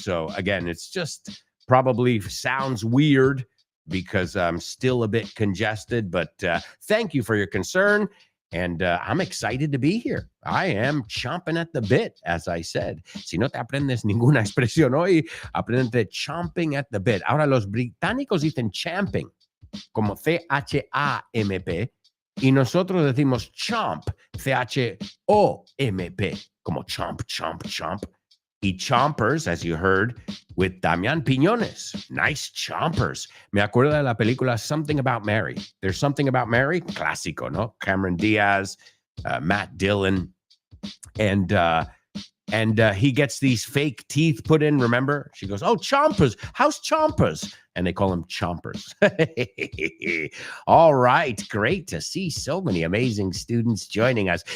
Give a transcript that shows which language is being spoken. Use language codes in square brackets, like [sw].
[en] So again, it's just probably sounds weird because I'm still a bit congested, but thank you for your concern. And I'm excited to be here. I am chomping at the bit, as I said. [es] Si no te aprendes ninguna expresión hoy, aprende [en] chomping at the bit. [es] Ahora, los británicos dicen champing, como C-H-A-M-P, y nosotros decimos chomp, C-H-O-M-P, como chomp, chomp, chomp. Y [en] chompers, as you heard, with Damián Piñones. Nice chompers. [es] Me acuerdo de la película Something About Mary. There's Something About Mary, clásico, ¿no? [en] Cameron Diaz, Matt Dillon, and he gets these fake teeth put in, remember? She goes, oh, chompers, how's chompers? And they call him chompers. All right, great to see so many amazing students joining us.